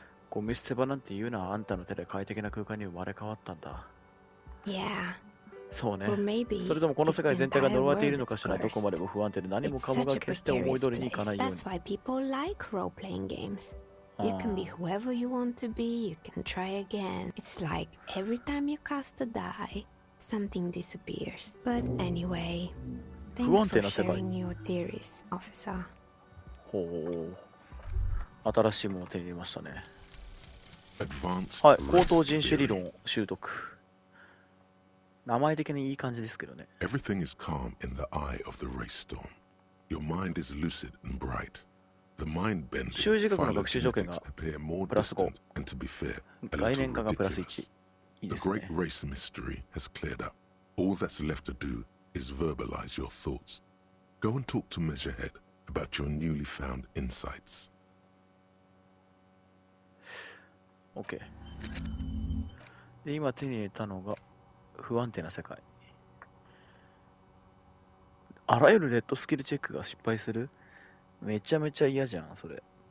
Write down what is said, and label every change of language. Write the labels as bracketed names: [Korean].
[Japanese] ゴミ捨て場なんて言うな。あんたの手で快適な空間に生まれ変わったんだ。 [English] Yeah. [Japanese] そうね。それともこの世界全体が呪われているのかしら。どこまでも不安定で何もかもが決して思い通りにいかないように。 [English] That's why people like role-playing games. You can be whoever you want to be. You can try again. It's like every time you cast a die, something disappears. But anyway, thanks for sharing your theories, officer. [Japanese] ほう。新しいものを手に入れましたね。はい、高等人種理論を習得。名前的にいい感じですけどね。 [English] Everything is calm in the eye of the race storm. Your mind is lucid and bright. The mind bending [Japanese] 修辞学の学習条件がプラス5。概念化がプラス1。いいですね。 [English] The great race mystery has cleared up. All that's left to do is verbalize your thoughts. Go and talk to Measurehead about your newly found insights. [Japanese] OK。で、今手に入れたのが不安定な世界。あらゆるレッドスキルチェックが失敗する？めちゃめちゃ嫌じゃん、それ。